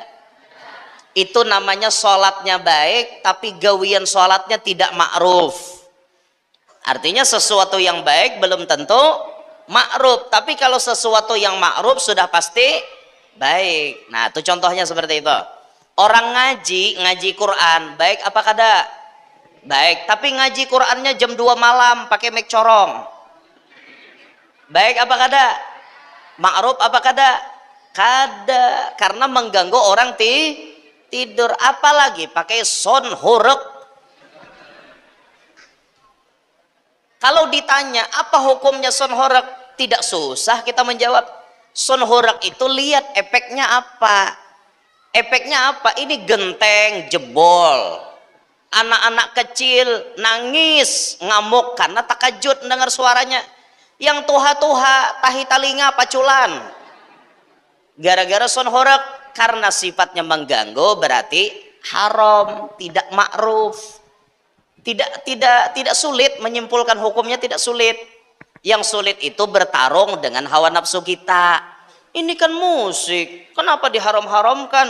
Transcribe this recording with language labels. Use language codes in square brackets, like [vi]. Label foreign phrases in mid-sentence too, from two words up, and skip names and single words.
[id] Itu namanya sholatnya baik, tapi gawian sholatnya tidak ma'ruf. Artinya sesuatu yang baik belum tentu ma'ruf, tapi kalau sesuatu yang ma'ruf sudah pasti baik. Nah itu contohnya seperti itu. Orang ngaji Quran, baik apa kada? Baik, tapi ngaji Qurannya jam 2 malam pakai mic corong, baik apa kada? Ma'ruf apa kada? Kada, karena mengganggu orang tidur. Apalagi pakai sound horeg. Kalau ditanya apa hukumnya sound horeg, tidak susah kita menjawab. Sound horeg itu lihat efeknya apa. Efeknya apa? Ini genteng jebol, anak-anak kecil nangis ngamuk karena takajud dengar suaranya. [bjn] Yang tuha-tuha tahi talinga paculan [id] gara-gara sound horeg, karena sifatnya mengganggu berarti haram, tidak ma'ruf. Tidak sulit menyimpulkan hukumnya, tidak sulit. Yang sulit itu bertarung dengan hawa nafsu kita. Ini kan musik, kenapa diharam-haramkan?